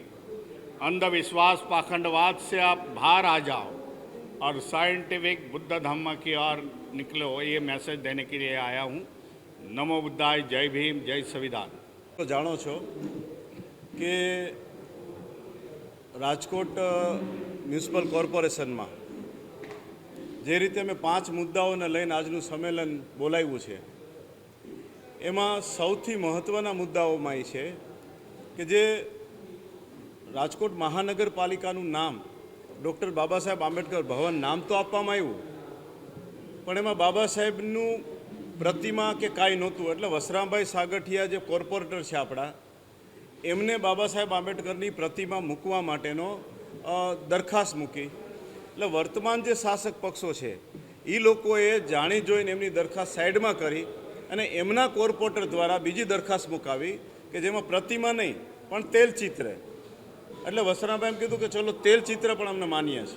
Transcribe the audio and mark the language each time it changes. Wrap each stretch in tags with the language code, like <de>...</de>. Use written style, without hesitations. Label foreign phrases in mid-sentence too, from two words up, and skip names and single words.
<hi>अंधविश्वास, पाखंडवाद से आप बाहर आ जाओ और साइंटिफिक बुद्ध धम्म की ओर निकलो। ये मैसेज देने के लिए आया हूँ। नमो बुद्धाय, जय भीम, जय संविधान।</hi> <gu>તો જાણો છો કે રાજકોટ</gu> <en>municipal corporation</en> <gu>માં જે રીતે મેં 5 મુદ્દાઓને લઈને આજનું સંમેલન બોલાવ્યું છે, એમાં સૌથી મહત્વના મુદ્દાઓમાં એ છે કે જે રાજકોટ મહાનગરપાલિકાનું નામ ડૉક્ટર બાબા સાહેબ આંબેડકર ભવન નામ તો આપવામાં આવ્યું, પણ એમાં બાબા સાહેબનું પ્રતિમા કે કાંઈ નહોતું। એટલે વસરામભાઈ સાગઠિયા જે કોર્પોરેટર છે આપણા, એમને બાબા સાહેબ આંબેડકરની પ્રતિમા મૂકવા માટેનો દરખાસ્ત મૂકી। એટલે વર્તમાન જે શાસક પક્ષો છે એ લોકોએ જાણી જોઈને એમની દરખાસ્ત સાઈડમાં કરી અને એમના કોર્પોરેટર દ્વારા બીજી દરખાસ્ત મુકાવી કે જેમાં પ્રતિમા નહીં પણ તેલચિત્ર। એટલે વસરાભાઈ એમ કીધું કે ચલો તેલચિત્ર પણ અમને માન્ય છે।</gu>